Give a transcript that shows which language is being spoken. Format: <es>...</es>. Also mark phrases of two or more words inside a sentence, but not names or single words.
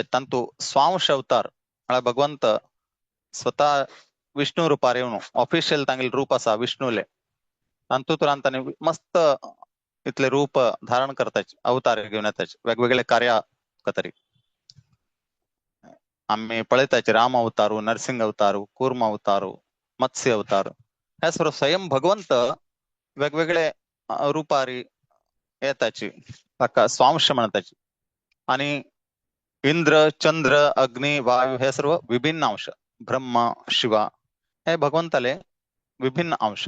<kok>तांतू स्वांश अवतार म्हळ्यार भगवंत स्वतः विष्णू रुपार येवन ऑफिशियल तांगेले रूप आसा विष्णूले, तांतूंतल्यान तांणी मस्त इतले रूप धारण करताच, अवतार घेवन येताच वेगवेगळे कार्या खातीर. आम्ही पळयताच राम अवतारू, नरसिंह अवतारू, कूर्म अवतारू, मत्स्य अवतार, हे सर्व स्वयं भगवंत वेगवेगळे रुपारी येताची, ताका स्वांश म्हणताची. आणि इंद्र, चंद्र, अग्नी, वायू हे सर्व विभिन्न अंश, ब्रह्मा, शिवा हे भगवंताले विभिन्न अंश.</kok>